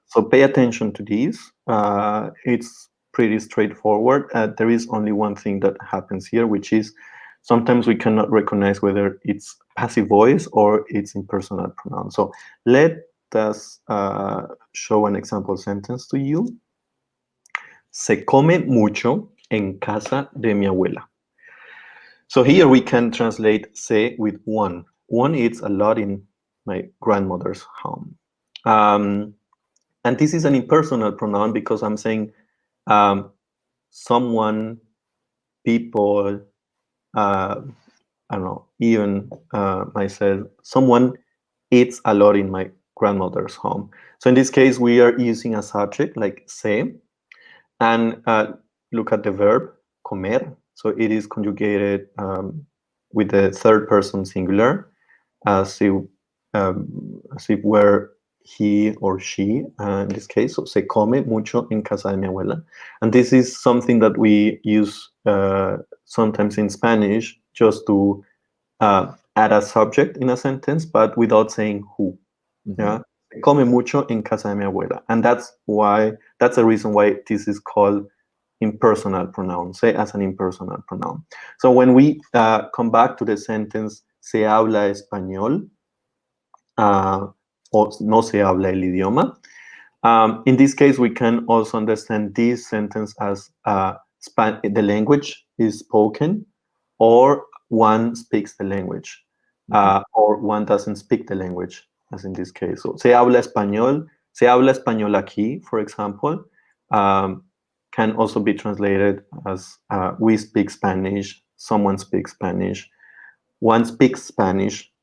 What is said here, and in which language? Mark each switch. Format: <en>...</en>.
<en>So pay attention to this. It's pretty straightforward. There is only one thing that happens here, which is sometimes we cannot recognize whether it's passive voice or it's impersonal pronoun. So let us show an example sentence to you.</en> <es>Se come mucho en casa de mi abuela.</es> <en>So here we can translate se with one. One eats a lot in my grandmother's home. And this is an impersonal pronoun because I'm saying someone, people, I don't know, even myself, someone eats a lot in my grandmother's home. So in this case, we are using a subject like se, and look at the verb comer. So it is conjugated with the third person singular, as if were he or she, in this case.</en> <es>So se come mucho en casa de mi abuela.</es> <en>And this is something that we use sometimes in Spanish just to add a subject in a sentence, but without saying who. Mm-hmm.</en> <es>Yeah, se come mucho en casa de mi abuela.</es> <en>And that's the reason why this is called impersonal pronoun, se as an impersonal pronoun. So when we come back to the sentence,</en> <es>se habla español, o no se habla el idioma.</es> <en>In this case, we can also understand this sentence as the language is spoken, or one speaks the language, or one doesn't speak the language, as in this case. So,</en> <es>se habla español aquí,</es> <en>for example, can also be translated as we speak Spanish, someone speaks Spanish, one speaks Spanish.</en>